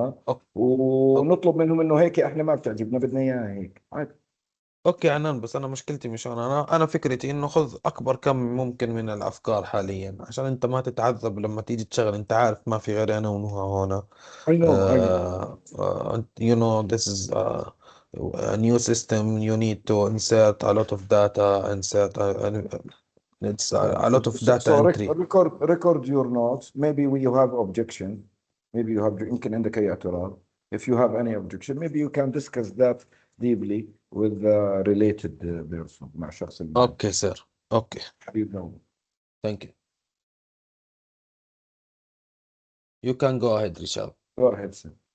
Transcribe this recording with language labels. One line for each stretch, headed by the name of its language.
Arabic: أوك- ونطلب منهم انه هيك احنا ما بتعجبنا، بدنا اياها هيك عادي. اوكي عنان، بس انا مشكلتي مش هون. انا فكرتي انه خذ اكبر كم ممكن من الافكار حاليا، عشان انت ما تتعذب لما تيجي تشتغل. انت عارف ما في غير انا ونهى هون.
English: I know, I know. You know, this is a new system. You need to insert a lot of data, insert it's a lot of data So entry. record your notes. Maybe you have objection. Maybe you have
Arabic: يمكن عندك أي اعتراض.
English: If you have any objection, maybe you can discuss that deeply with the related person
Arabic: مع شخص المعنى.
English: Okay, sir. Okay. You know. Thank you. You can go ahead, Rishab. Go ahead, sir.